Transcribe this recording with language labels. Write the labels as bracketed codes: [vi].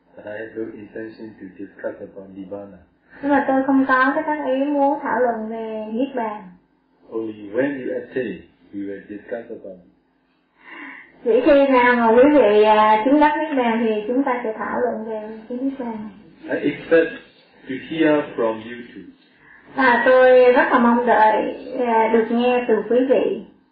[en] But I have no intention to discuss about Nirvana. [vi] Nhưng mà tôi không có cái tác ý muốn thảo luận về Niết Bàn. [en] Only when you attain, we will discuss about it. [vi] Chỉ khi nào mà quý vị chứng đắc Niết Bàn thì chúng ta sẽ thảo luận về cái Niết Bàn. [en] I expect to hear from you too. [vi] À, tôi rất là mong đợi được nghe từ quý vị.